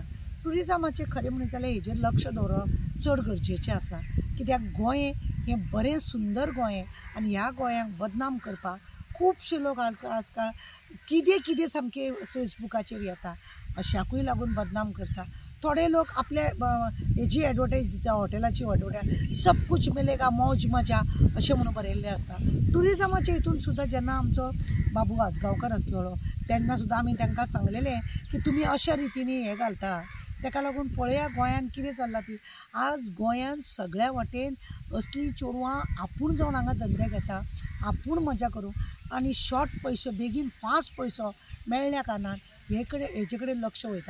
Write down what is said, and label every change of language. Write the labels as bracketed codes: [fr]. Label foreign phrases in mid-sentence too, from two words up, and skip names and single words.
[kok] ट्युरिजमाचें खरें म्हणत जाल्यार हेजेर लक्ष दवरप चड गरजेचें आसा, कित्याक गोंय हें बरें सुंदर गोंय आनी ह्या गोंयाक बदनाम करपाक खुबशे लोक आजकाल कितें सामके फेसबुकाचेर येता अशाकूय लागून बदनाम करता। थोडे लोक आपले हेजी एडवर्टायज दिता, हॉटेलाची एडवर्टायज, [hi] सब कुछ मिलेगा मौज मजा [kok] अशें म्हणून बरयल्लें आसता। ट्युरिजमाच्या हितून सुद्दां जेन्ना आमचो बाबू आजगांवकर आसलेलो तेन्ना सुद्दां आमी तांकां सांगलेलें की तुमी अशा रितीनी हें घालता, ताका लागून पळया गोंयांत कितें चल्लां ती आज गोंयांत सगळ्या वटेन असली चेडवां आपूण जावन हांगा धंदे घेता, आपूण मजा करूं आनी शॉर्ट पयसो बेगीन फास्ट पयसो मेळ्ळ्या कारणान हेजे कडेन लक्ष वयता।